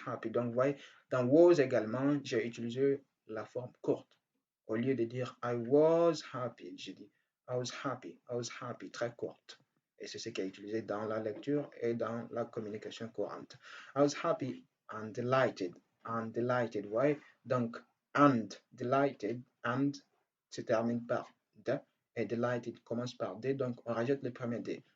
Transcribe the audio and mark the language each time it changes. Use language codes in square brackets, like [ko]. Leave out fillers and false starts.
[fr] Donc, vous voyez, dans was également, j'ai utilisé la forme courte. Au lieu de dire [en] I was happy, [fr] j'ai dit I was happy, très courte. Et c'est ce qui est utilisé dans la lecture et dans la communication courante. [en] I was happy and delighted. Ouais. [fr] Donc, and, delighted, and se termine par de, et delighted commence par d, donc on rajoute le premier d.